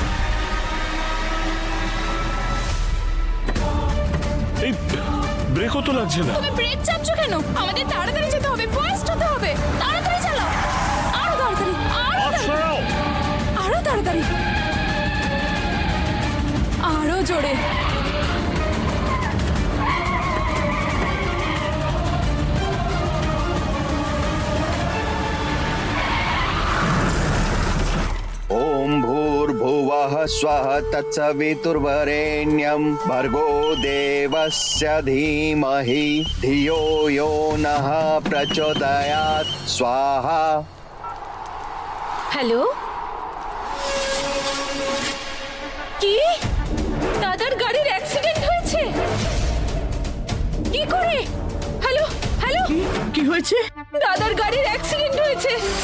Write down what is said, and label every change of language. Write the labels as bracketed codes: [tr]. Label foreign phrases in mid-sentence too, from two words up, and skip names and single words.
[bn] এই ব্রেকও তো লাগছে না। তুমি ব্রেক চাপছো কেন? আমাদের তাড়াতাড়ি যেতে হবে, ফাস্ট হতে হবে। তাড়াতাড়ি চালাও, আরো তাড়াতাড়ি, আরো তাড়াতাড়ি, আরো জোরে। [sa] ओम भूर्भुवः स्वः तत्सवितुर्वरेण्यं भर्गो देवस्य धीमहि धियो यो नः प्रचोदयात् स्वाहा। [bn] হ্যালো, কি? দাদার গাড়ির অ্যাক্সিডেন্ট হয়েছে? কি করে? হ্যালো হ্যালো, কি হয়েছে? দাদার গাড়ির অ্যাক্সিডেন্ট হয়েছে।